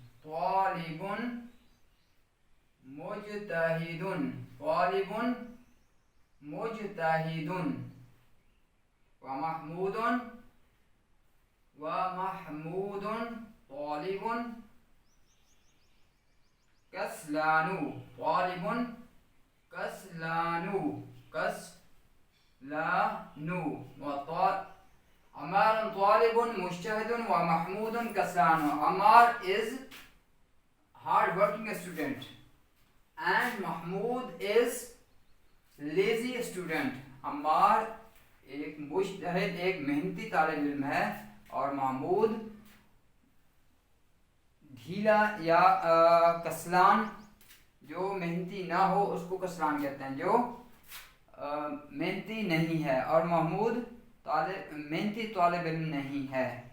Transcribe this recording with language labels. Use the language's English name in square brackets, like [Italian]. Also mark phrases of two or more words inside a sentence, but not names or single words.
[Arabic] ومحمودٌ طالبٌ كسلانُ عمارٌ طالبٌ مجتهدٌ ومحمودٌ كسلانُ. [English] Ammar is hard working student and Mahmood is lazy student. [Urdu] عمار ایک مجتہد ایک محنتی طالب علم ہے اور محمود ڈھیلا یا کسلان جو محنتی نہ ہو اس کو کسلان کہتے ہیں جو محنتی نہیں ہے اور محمود محنتی طالب علم نہیں ہے